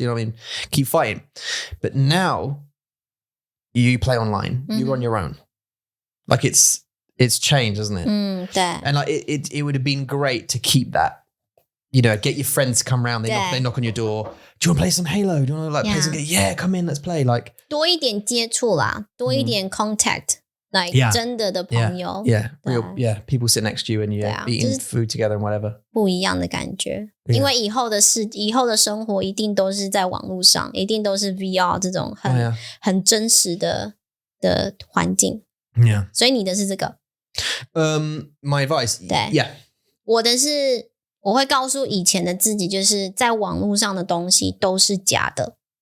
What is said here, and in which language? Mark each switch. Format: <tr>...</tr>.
<en>You know what I mean? Keep fighting. But now you play online. You're on your own. Like it's changed, isn't it? And like it would have been great to keep that. You know, get your friends to come around. They knock on your door. Do you want to play some Halo? Do you want to like play some game? Yeah, come in, let's play. Like</en> <zh>多一点接触啦，多一点</zh> <en>contact， like</en> <zh>真的朋友。</zh> <en>Yeah, people sit next to you and you're eating food together and whatever.</en> <zh>不一样的感觉，因为以后的生活一定都是在网络上，一定都是 VR 这种很真实的环境。</zh> <en>Yeah.</en> <zh>所以你的是这个。</zh> <en>My advice.</en> <zh>对。</zh> <en>Yeah.</en> <zh>我的是我会告诉以前的自己，就是在网络上的东西都是假的。</zh>